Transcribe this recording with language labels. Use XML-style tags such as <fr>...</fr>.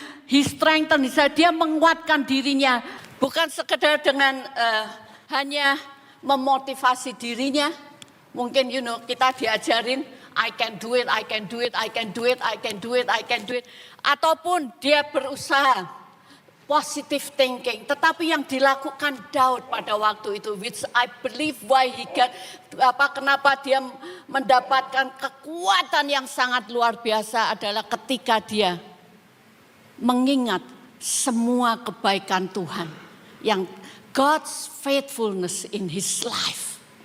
<en>He strengthen himself.</en> <id>Dia menguatkan dirinya. Bukan sekedar dengan hanya memotivasi dirinya. Mungkin kita diajarin,</id> <en>I can do it, I can do it, I can do it, I can do it, I can do it.</en> <id>Ataupun dia berusaha.</id> <en>Positive thinking,</en> <id>tetapi yang dilakukan Daud pada waktu itu,</id> <en>which I believe why he got,</en> <id>kenapa dia mendapatkan kekuatan yang sangat luar biasa adalah ketika dia mengingat semua kebaikan Tuhan, yang</id> <en>God's faithfulness in his life.</en>